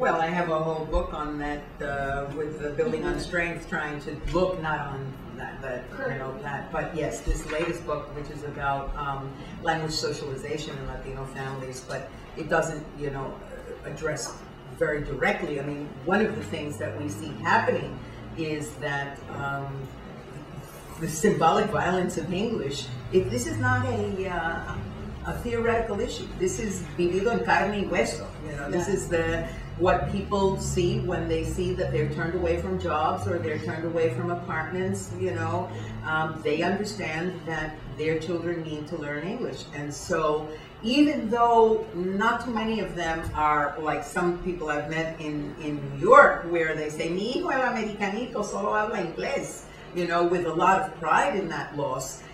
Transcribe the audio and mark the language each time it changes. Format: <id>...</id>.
<en>Well, I have a whole book on that with the Building on Strength, trying to look not on that you know, that, but yes, this latest book, which is about language socialization in Latino families, but it doesn't, you know, address very directly. I mean, one of the things that we see happening is that the symbolic violence of English, this is not a theoretical issue. This is</en> <es>vivido en carne y hueso.</es> <en>You know, this is what people see when they see that they're turned away from jobs or they're turned away from apartments. You know, they understand that their children need to learn English, and so even though not too many of them are like some people I've met in New York, where they say,</en> <es>"Mi hijo el americanito solo habla inglés,"</es> <en>you know, with a lot of pride in that loss.</en>